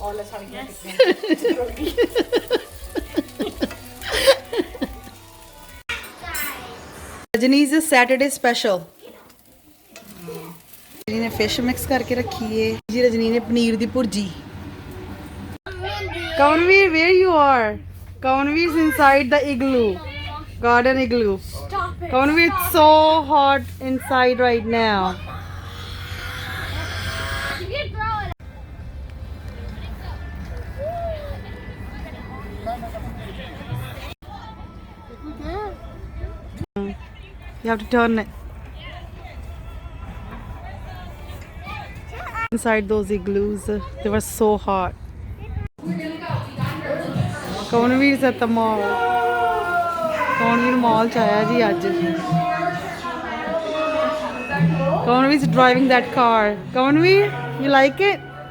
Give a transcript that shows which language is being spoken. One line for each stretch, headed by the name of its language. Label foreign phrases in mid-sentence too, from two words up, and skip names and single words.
English: Rajni is Saturday special
Punjabi: ਰਜਨੀ ਨੇ ਫਿਸ਼ ਮਿਕਸ ਕਰਕੇ ਰੱਖੀ ਹੈ ਜੀ ਰਜਨੀ ਨੇ ਪਨੀਰ ਦੀ ਭੁਰਜੀ
English: Kaunveer where you are Kaunveer is inside the igloo garden igloo Conway, it's so hot inside right now. You have to turn it. Inside those igloos, they were so hot. Conway is at the mall.
Punjabi: ਕੌਨਵੀਰ ਮਾਲ ਚ ਆਇਆ ਜੀ ਅੱਜ
English: Kaunveer is driving that car Kaunveer you like it